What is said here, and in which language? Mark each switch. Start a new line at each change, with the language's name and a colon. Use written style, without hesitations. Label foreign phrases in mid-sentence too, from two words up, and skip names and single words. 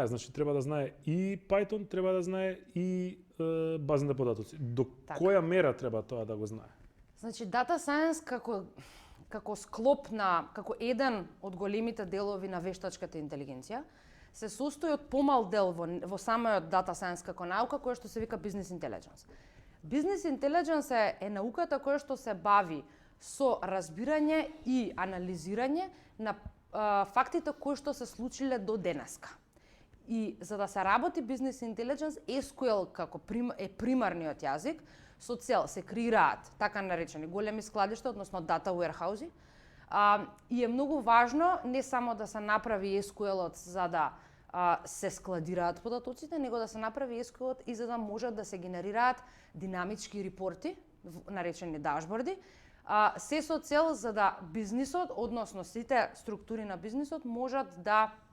Macedonian: Значи треба да знае и Python, треба да знае и бази на податоци. До која мера треба тоа да го знае? Значи
English: data science
Macedonian: како склоп на како еден од големите делови на вештачката интелигенција се состои од помал дел во самиот
English: data science
Macedonian: како наука која што се вика
English: business intelligence. Business intelligence
Macedonian: е науката која што се бави со разбирање и анализирање на фактите кои што се случиле до денеска. И за да се работи
English: business intelligence,
Macedonian: SQL како е примарниот јазик, со цел се креираат така наречени големи складишта, односно
English: data warehouse.
Macedonian: И е многу важно не само да се направи SQL-от за да се складираат податоците, него да се направи SQL-от и за да можат да се генерираат динамички репорти, наречени дашборди, се со цел за да бизнисот, односно сите структури на бизнисот можат да